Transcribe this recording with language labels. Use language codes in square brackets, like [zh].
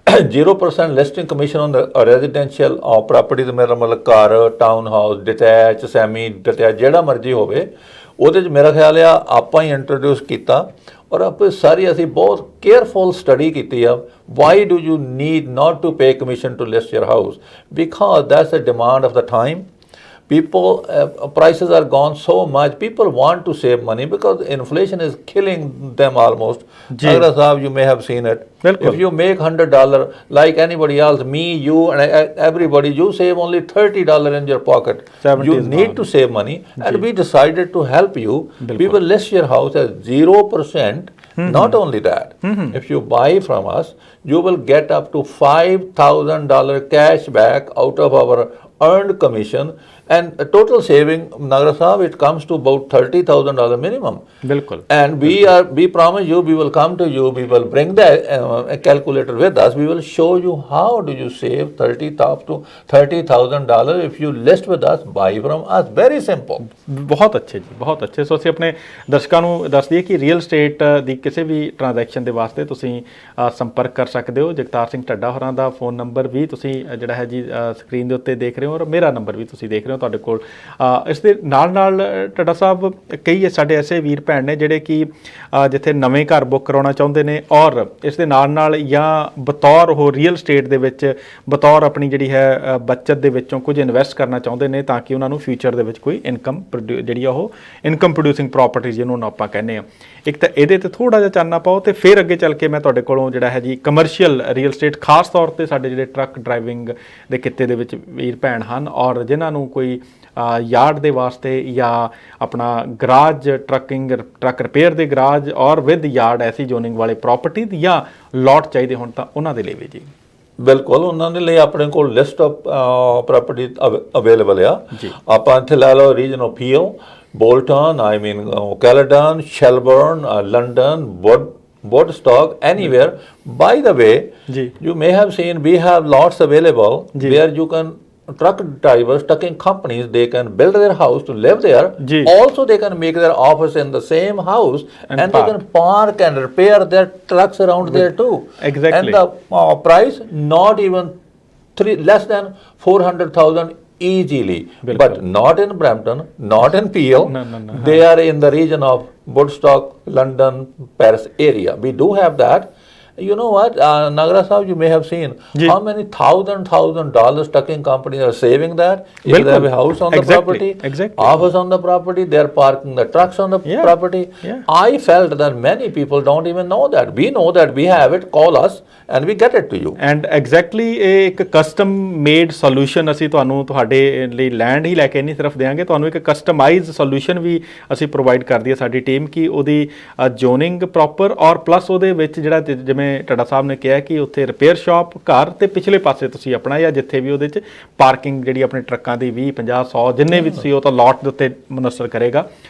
[en] 0% listing commission on residential property [pa] ਦਾ ਮੇਰਾ ਮਤਲਬ ਘਰ, town house, detach, semi detach, ਜਿਹੜਾ ਮਰਜ਼ੀ ਹੋਵੇ, ਉਹਦੇ 'ਚ ਮੇਰਾ ਖਿਆਲ ਆ ਆਪਾਂ ਹੀ ਇੰਟਰੋਡਿਊਸ ਕੀਤਾ ਔਰ ਆਪਾਂ ਸਾਰੀ ਅਸੀਂ ਬਹੁਤ ਕੇਅਰਫੁਲ ਸਟੱਡੀ ਕੀਤੀ ਆ। [en] Why do you need not to pay commission to list your house? Because that's a demand of the time. People, prices are gone so much. People want to save money because inflation is killing them almost. Nagra Sahab, you may have seen it. If you make $100 like anybody else, me, you and everybody, you save only $30 in your pocket. You need to save money, and we decided to help you. We will list your house at 0%. Not only that, if you buy from us, you will get up to $5,000 cash back out of our earned commission, and total saving, Nagra Sahab, it comes to about $30,000 minimum. [pa] Bilkul. [en] And we promise you, we will come to you, we will bring the calculator with us, we will show you how do you save $30,000 if you list with us, buy from us. Very simple. [pa] ਬਹੁਤ ਅੱਛੇ ਜੀ, ਬਹੁਤ ਅੱਛੇ। ਸੋ ਅਸੀਂ ਆਪਣੇ ਦਰਸ਼ਕਾਂ ਨੂੰ ਦੱਸ ਦਈਏ ਕਿ ਰੀਅਲ ਸਟੇਟ ਦੀ ਕਿਸੇ ਵੀ ਟ੍ਰਾਂਜੈਕਸ਼ਨ ਦੇ ਵਾਸਤੇ ਤੁਸੀਂ ਸੰਪਰਕ ਕਰ ਸਕਦੇ ਹੋ। ਜਗਤਾਰ ਸਿੰਘ ਢੱਡਾ ਹੋਰਾਂ ਦਾ ਫੋਨ ਨੰਬਰ ਵੀ ਤੁਸੀਂ ਜਿਹੜਾ ਹੈ ਜੀ ਸਕਰੀਨ ਦੇ ਉੱਤੇ ਦੇਖ ਰਹੇ ਹੋ, ਔਰ ਮੇਰਾ ਨੰਬਰ ਵੀ ਤੁਸੀਂ ਦੇਖ ਰਹੇ ਹੋ ਤੁਹਾਡੇ ਕੋਲ। ਇਸ ਦੇ ਨਾਲ ਢੱਡਾ ਸਾਹਿਬ ਕਈ ਸਾਡੇ ਐਸੇ ਵੀਰ ਭੈਣ ਨੇ ਜਿਹੜੇ ਕਿ ਜਿੱਥੇ ਨਵੇਂ ਘਰ ਬੁੱਕ ਕਰਾਉਣਾ ਚਾਹੁੰਦੇ ਨੇ, ਔਰ ਇਸ ਦੇ ਨਾਲ ਜਾਂ ਬਤੌਰ ਉਹ ਰੀਅਲ ਸਟੇਟ ਦੇ ਵਿੱਚ ਬਤੌਰ ਆਪਣੀ ਜਿਹੜੀ ਹੈ ਬੱਚਤ ਦੇ ਵਿੱਚੋਂ ਕੁਝ ਇਨਵੈਸਟ ਕਰਨਾ ਚਾਹੁੰਦੇ ਨੇ ਤਾਂ ਕਿ ਉਹਨਾਂ ਨੂੰ ਫਿਊਚਰ ਦੇ ਵਿੱਚ ਕੋਈ ਇਨਕਮ ਜਿਹੜੀ ਆ ਉਹ ਇਨਕਮ ਪ੍ਰੋਡਿਊਸਿੰਗ ਪ੍ਰਾਪਰਟੀ ਜਿਹਨੂੰ ਆਪਾਂ ਕਹਿੰਦੇ ਹਾਂ। ਇੱਕ ਤਾਂ ਇਹਦੇ 'ਤੇ ਥੋੜ੍ਹਾ ਜਿਹਾ ਚਾਨਣਾ ਪਾਓ ਅਤੇ ਫਿਰ ਅੱਗੇ ਚੱਲ ਕੇ ਮੈਂ ਤੁਹਾਡੇ ਕੋਲੋਂ ਜਿਹੜਾ ਹੈ ਜੀ ਕਮਰਸ਼ੀਅਲ ਰੀਅਲ ਸਟੇਟ, ਖਾਸ ਤੌਰ 'ਤੇ ਸਾਡੇ ਜਿਹੜੇ ਟਰੱਕ ਡਰਾਈਵਿੰਗ ਦੇ ਕਿੱਤੇ ਦੇ ਵਿੱਚ ਵੀਰ ਭੈਣ ਹਨ ਔਰ ਜਿਨ੍ਹਾਂ ਨੂੰ ਕੋਈ ਯਾਰਡ ਦੇ ਵਾਸਤੇ ਜਾਂ ਆਪਣਾ ਗਰਾਜ ਟਰੱਕ ਰਿਪੇਅਰ ਦੇ ਗਰਾਜ ਔਰ ਵਿਦ ਯਾਰਡ ਐਸੀ ਜ਼ੋਨਿੰਗ ਵਾਲੇ ਪ੍ਰਾਪਰਟੀ ਜਾਂ ਲੋਟ ਚਾਹੀਦੇ ਹੋਣ ਤਾਂ ਉਹਨਾਂ ਦੇ ਲਈ ਵੀ ਜੀ। ਬਿਲਕੁਲ, ਉਹਨਾਂ ਦੇ ਲਈ ਆਪਣੇ ਕੋਲ [en] list of property available [pa] ਆ। ਆਪਾਂ ਇੱਥੇ ਲੈ ਲਓ [en] Region of Peel, Bolton, I mean Caledon, Shelburne, London, Woodstock, anywhere. By the way, you may have seen we have lots available where you can truck drivers, trucking companies, they can build their house to live there. Also, they can make their office in the same house and they can park and repair their trucks around there too. Exactly. And the price not even less than 400,000 easily. But not in Brampton, not in Peel. No. They are in the region of Woodstock, London, Paris area. We do have that. You know what, Nagra Sahab, you may have seen how many $1,000 trucking companies are saving that. If they have a house on the property, office on the property, they are parking the trucks on the property. I felt that many people don't even know that. We know that we have it, call us and we get it to you. And exactly [pa] ਇੱਕ custom made solution ਅਸੀਂ ਤੁਹਾਨੂੰ ਤੁਹਾਡੇ ਲਈ land ਹੀ ਲੈ ਕੇ ਨਹੀਂ ਸਿਰਫ ਦੇਵਾਂਗੇ, ਤੁਹਾਨੂੰ ਇੱਕ ਕਸਟਮਾਈਜ਼ ਸੋਲੂਸ਼ਨ ਵੀ ਅਸੀਂ ਪ੍ਰੋਵਾਈਡ ਕਰਦੀ ਹੈ ਸਾਡੀ ਟੀਮ ਕਿ ਉਹਦੀ ਜ਼ੋਨਿੰਗ ਪ੍ਰੋਪਰ ਔਰ ਪਲੱਸ ਉਹਦੇ ਵਿੱਚ ਜਿਹੜਾ ਜਿਵੇਂ ਜਿਵੇਂ ਟੱਡਾ ਸਾਹਿਬ ਨੇ ਕਿਹਾ ਕਿ ਉੱਥੇ ਰਿਪੇਅਰ ਸ਼ਾਪ, ਘਰ ਤੇ ਪਿਛਲੇ ਪਾਸੇ ਤੁਸੀਂ ਆਪਣਾ ਜਾਂ ਜਿੱਥੇ ਵੀ ਉਹਦੇ 'ਚ ਪਾਰਕਿੰਗ ਜਿਹੜੀ ਆਪਣੇ ਟਰੱਕਾਂ ਦੀ 20 50 100 ਜਿੰਨੇ ਵੀ ਤੁਸੀਂ ਉਹ ਤਾਂ ਲਾਟ ਦੇ ਉੱਤੇ ਮੁਨਸਰ ਕਰੇਗਾ।